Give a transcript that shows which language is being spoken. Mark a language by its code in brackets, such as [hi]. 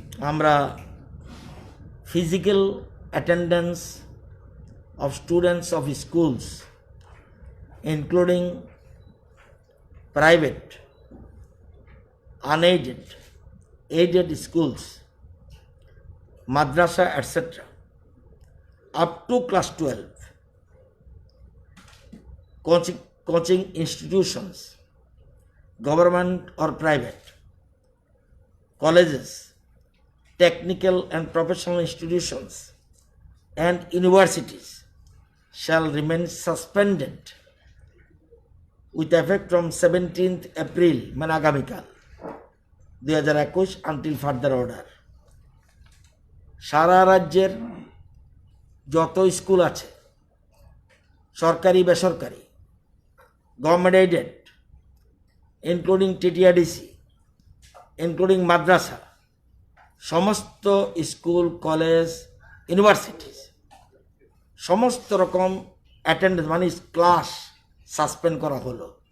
[en] আমরা physical attendance of students of schools including private, unaided, aided schools, madrasa etc. up to class 12, coaching institutions, government or private, colleges, technical and professional institutions and universities shall remain suspended with effect from 17th April [bn] মানে আগামীকাল [en] 2021 until further order। [bn] সারা রাজ্যের যত school আছে, সরকারি বেসরকারি, government aided, including টিটিআরডিসি, including মাদ্রাসা, সমস্ত school, college, universities সমস্ত রকম অ্যাটেন্ডেন্স মানে ক্লাস সাসপেন্ড করা হলো।